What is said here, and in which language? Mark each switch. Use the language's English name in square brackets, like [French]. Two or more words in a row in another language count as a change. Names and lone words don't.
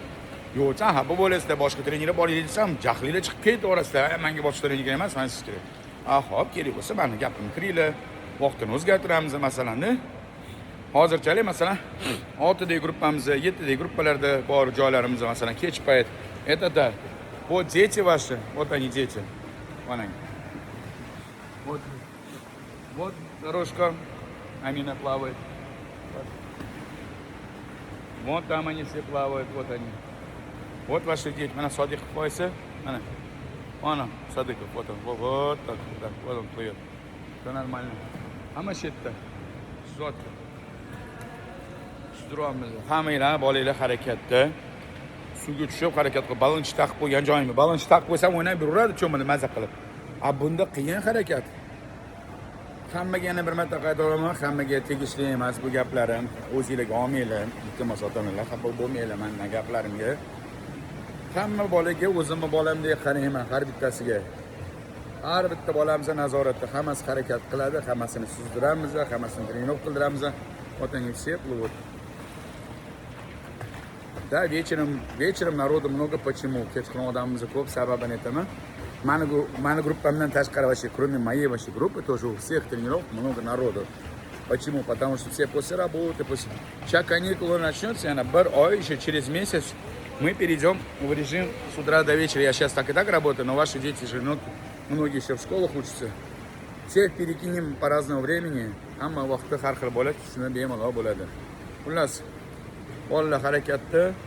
[Uzbek] Yo'q, ha bu bo'lasizlar, boshqa trenerga boringlar desam, jahlilar chiqib ketdi orasida. Menga boshqa trener kerak emas, men siz kerak. Xo'p, kerak bo'lsa, meni gapimni kiringlar. Vaqtini o'zgartiramiz masalani. Hozirchalik masalan 6 ta gruppamiz, 7 ta gruppalarda bor joylarimiz masalan kech payt. [Russian] Это вот дети ваши, вот они дети. Вон они. Вот дорожка, Амина плавает. Вот там они все плавают, вот они. Вот ваши дети. [Uzbek] Mana Sodiqov boysa, mana. Ana, Sodiqov, [Russian] вот он, вот так, вот он плывет. Все нормально. [Uzbek] Hamma shu yerda. Suzatdi. Suzduramiz. Hammanglar bolanglar harakatda. Suvga tushib harakat qilib, balonchi taqib qo'ygan joyimni. Balonchi taqib qo'ysam o'ynab yuraveradi, cho'mini maza qilib. Bunda qiyin harakat. Hammaga yana bir marta qaytaraman, hammaga tegishli emas bu gaplarim. O'zingizlarga olmanglar, iltimos ota-onalar, xafa bo'lmanglar menning gaplarimga. Hamma bolaga o'zimni bolamdek qarayman, har bittasiga. Har bitta bolamizga nazoratda, hammasi harakat qiladi, hammasini suzdiramiz, hammasini trenировка qildiramiz. [Russian] Вот они все плывут. Да, вечером народу много. Почему? [Uzbek] Kechqurun odamimiz ko'p, sababini aytaman. Mani gruppamdan tashqari [Russian] вообще, кроме моей вообще группы, тоже у всех тренеров много народу. Почему? Потому что все после работы, после... Сейчас каникулы начнется, она еще через месяц мы перейдем в режим с утра до вечера. Я сейчас так и так работаю, но ваши дети же, многие еще в школах учатся. Всех перекинем по разному времени. [Uzbek] Hamma vaqtda har xil bo'ladi, shuni bemalol bo'ladi. Xullas, bolalar harakatda